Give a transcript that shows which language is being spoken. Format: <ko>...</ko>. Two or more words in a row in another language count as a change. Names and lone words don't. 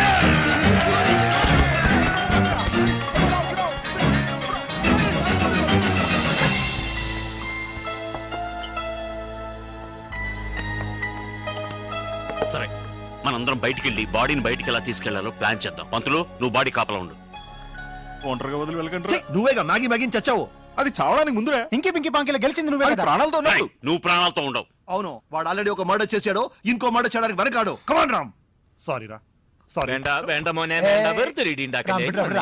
<te>సరే, మనందరం బయటికి వెళ్ళి బాడీని బయటికి ఎలా తీసుకెళ్లాలో ప్లాన్ చేద్దాం. పంతులు, నువ్వు బాడీ కాపలా ఉండు. ఒంటరిగా వదిలి ఛీ, వెళ్ళకండి. నువ్వేగా మ్యాగీ మ్యాగీని చచ్చావు. అది చావడానికి ముందురే. ఇంకి పింకి పాంకిలో గెలిచింది నువ్వే అది కదా. ప్రాణాలతో ఉన్నట్టు. రేయ్, నువ్వు ప్రాణాలతో ఉండవు. అవును, వాడు ఆల్రెడీ ఒక మర్డర్ చేశాడు, ఇంకో మర్డర్ చేయడానికి వెనకాడు. కమాన్ రామ్. సారీ రా, సారీ.</te> <ml>വേണ്ട വേണ്ട മോനെ വേണ്ട. വെറുതെ ഇടി ഉണ്ടാക്കല്ലേ. വിടാ, വിടാ.</ml>